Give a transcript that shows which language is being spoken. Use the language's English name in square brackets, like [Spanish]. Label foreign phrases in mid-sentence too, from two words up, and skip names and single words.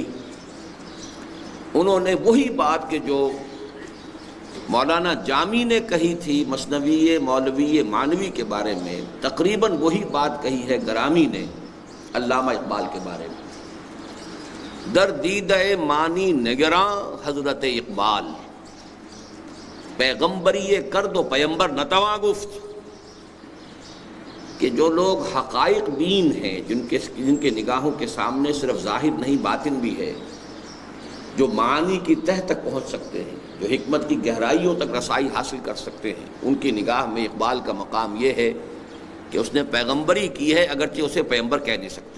[Urdu] انہوں نے وہی بات کہ جو مولانا جامی نے کہی تھی مثنوی مولوی معنوی کے بارے میں، تقریباً وہی بات کہی ہے گرامی نے علامہ اقبال کے بارے میں۔ [Persian] در دیدہ معنی نگراں حضرت اقبال، پیغمبری کرد و پیمبر نتواں گفت۔ [Urdu] کہ جو لوگ حقائق بین ہیں، جن کے نگاہوں کے سامنے صرف ظاہر نہیں باطن بھی ہے، جو معانی کی تہ تک پہنچ سکتے ہیں، جو حکمت کی گہرائیوں تک رسائی حاصل کر سکتے ہیں، ان کی نگاہ میں اقبال کا مقام یہ ہے کہ اس نے پیغمبری کی ہے، اگرچہ اسے پیغمبر کہہ نہیں سکتے۔